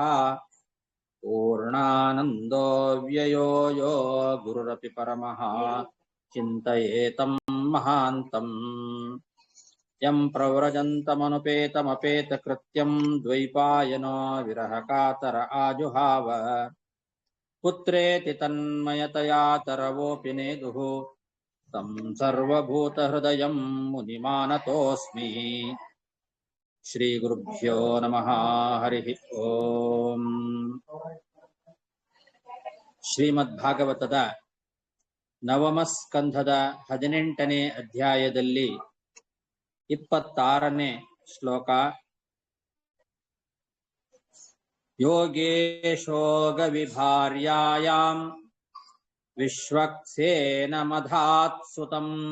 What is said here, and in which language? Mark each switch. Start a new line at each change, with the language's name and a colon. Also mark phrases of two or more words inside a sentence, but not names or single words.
Sanskrit: ಪೂರ್ಣಾನಂದೋ ವ್ಯಯೋ ಯೋ ಗುರುರಪಿ ಪರಮಃ ಚಿಂತಯೇತಂ ಮಹಾಂತಂ. ಯಂ ಪ್ರವ್ರಜಂತಮನುಪೇತಮಪೇತಕೃತ್ಯಂ ದ್ವೈಪಾಯನೋ ವಿರಹ ಕಾತರ ಆಜುಹಾವ. ಪುತ್ರೇತಿ ತನ್ಮಯತಯಾ ತರವೋಪಿ ನೇದುಃ. तं ಸರ್ವಭೂತಹೃದಯಂ ಮುನಿಮಾನತೋಸ್ಮಿ. ಶ್ರೀ ಗುರುಭ್ಯೋ ನಮಃ. ಹರಿ ಓಂ.
Kannada: ಶ್ರೀಮದ್ಭಾಗವತದ ನವಮ ಸ್ಕಂಧದ 18ನೇ ಅಧ್ಯಾಯದಲ್ಲಿ 26ನೇ ಶ್ಲೋಕ.
Sanskrit: ಯೋಗೇಶೋಗ ವಿಭಾರ್ಯಾಯಾಂ ವಿಶ್ವಕ್ಸೇನ ಮಧಾತ್ಸುತಂ.